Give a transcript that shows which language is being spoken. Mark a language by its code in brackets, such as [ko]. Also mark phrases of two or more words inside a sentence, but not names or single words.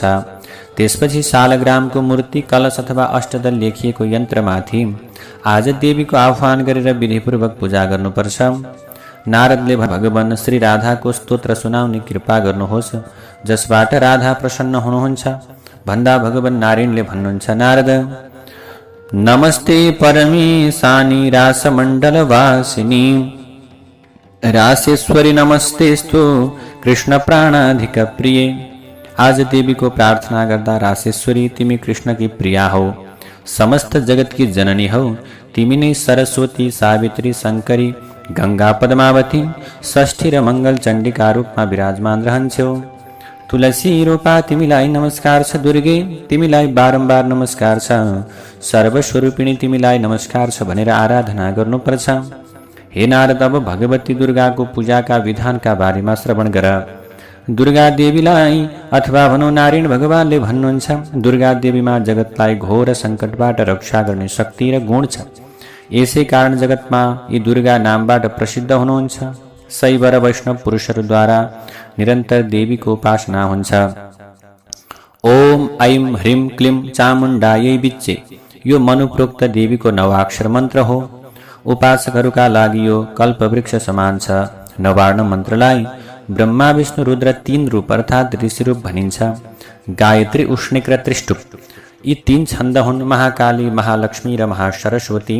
[ne] त्यसपछि शालग्रामको मूर्ति, कलश अथवा अष्टदल लेखिएको यन्त्रमाथि आज देवीको आह्वान गरेर विधिपूर्वक पूजा गर्नुपर्छ। नारदले भगवान श्री राधाको स्तोत्र सुनाउने कृपा गर्नुहोस्, जसबाट राधा प्रसन्न हुनुहुन्छ भन्दा भगवान नारायणले भन्नुहुन्छ, [sa] नारद नमस्ते परमेशानी रासमण्डलवासिनी रासेश्वरी नमस्तेस्तु कृष्ण प्राणाधिक प्रिय। [ne] आज देवी को प्रार्थना गर्दा रासेश्वरी तिमी कृष्ण की प्रिया हो, समस्त जगत की जननी हो। तिमी नै सरस्वती, सावित्री, शंकरी, गंगा, पद्मावती, षष्ठी र मंगल चण्डिका रूपमा विराजमान रहन्छौ। तुलसी रूपा तिमीलाई नमस्कार छ। दुर्गे तिमीलाई बारम्बार नमस्कार छ। सर्वस्वरूपिणी तिमीलाई नमस्कार छ भनेर आराधना गर्नुपर्छ। हे नारद, अब भगवती दुर्गाको पूजाका विधानका बारेमा श्रवण गर। दुर्गा देवीलाई अथवा भनौं नारायण भगवानले भन्नुहुन्छ, दुर्गा देवीमा जगतलाई घोर सङ्कटबाट रक्षा गर्ने शक्ति र गुण छ। यसै कारण जगतमा यी दुर्गा नामबाट प्रसिद्ध हुनुहुन्छ। शैव र वैष्णव पुरुषहरूद्वारा निरन्तर देवीको उपासना हुन्छ। [sa] ओम ऐं ह्रीं क्लीं चामुण्डायै विच्चे [ne] यो मनुप्रोक्त देवीको नवाक्षर मन्त्र हो। उपासकहरूका लागि यो कल्पवृक्ष समान छ। नवार्ण मन्त्रलाई ब्रह्मा विष्णु रुद्र 3 रूप अर्थात् ऋषि रूप भनिन्छ। गायत्री, उष्णिक र त्रिष्टुप यी तीन छन्द हुन् महाकाली, महालक्ष्मी र महासरस्वती।